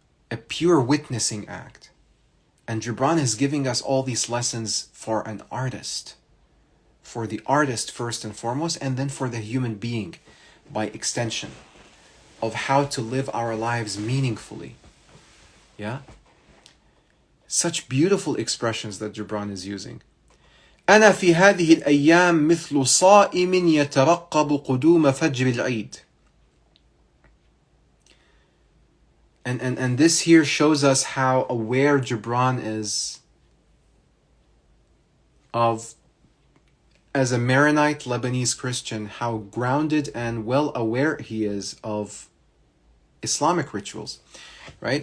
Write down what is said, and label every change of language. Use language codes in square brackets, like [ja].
[en] A pure witnessing act. And Gibran is giving us all these lessons for an artist. For the artist first and foremost, and then for the human being by extension, of how to live our lives meaningfully. Yeah? Such beautiful expressions that Gibran is using. [ar] أنا في هذه الأيام مثل صائم يترقب قدوم فجر العيد. [en] And this here shows us how aware Gibran is of, as a Maronite Lebanese Christian, how grounded and well aware he is of Islamic rituals. Right?